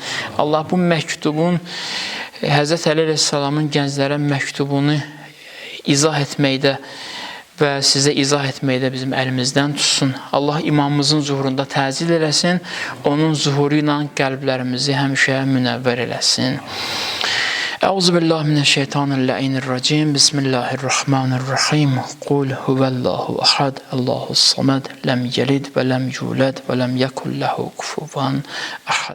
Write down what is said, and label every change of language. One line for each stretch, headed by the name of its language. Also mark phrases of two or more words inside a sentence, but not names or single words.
Azerbaijani: Allah bu məktubun, Həzrət Əli əleyhissalamın gənclərə məktubunu izah etməkdə və sizə izah etməyi də bizim əlimizdən tutsun. Allah imamımızın zuhurunda təzil eləsin, onun zuhuru ilə qəlblərimizi həmişə münəvvər eləsin.
Arabic: أعوذ بالله من الشيطان الرجيم. بسم الله الرحمن الرحيم. قل هو الله أحد، الله الصمد، لم يلد ولم يولد ولم يكن له كفوا أحد.